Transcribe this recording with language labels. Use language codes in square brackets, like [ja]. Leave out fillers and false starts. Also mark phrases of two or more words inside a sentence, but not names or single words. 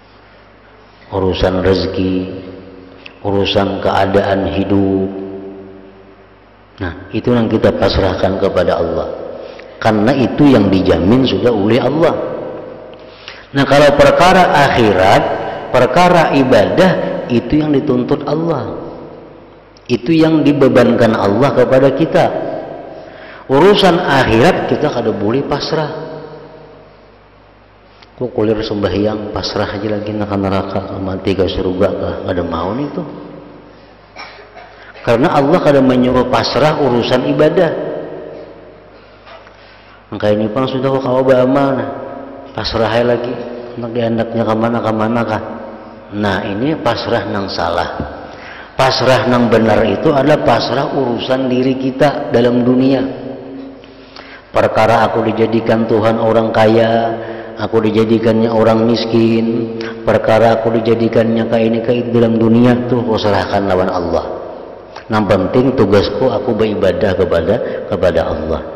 [id] Urusan rezeki, urusan keadaan hidup, Nah, itu yang kita pasrahkan kepada Allah, karena itu yang dijamin sudah oleh Allah. Nah, kalau perkara akhirat, perkara ibadah, itu yang dituntut Allah, itu yang dibebankan Allah kepada kita. Urusan akhirat kita kada boleh pasrah. [bjn] Kok kulir sembahyang pasrah aja lagi nak neraka, mati ke surga kah? Kada mau nih tuh. Karena Allah kada menyuruh pasrah urusan ibadah. Maka ini pang sudah kok kau bagaimana? Pasrah lagi, nak diandaknya kemana kah? [id] Nah, ini pasrah nang salah. Pasrah nang benar itu adalah pasrah urusan diri kita dalam dunia. Perkara aku dijadikan Tuhan orang kaya, aku dijadikannya orang miskin, perkara aku dijadikannya kayak ini dalam dunia tuh kau serahkan lawan Allah. Yang penting tugasku aku beribadah kepada Allah.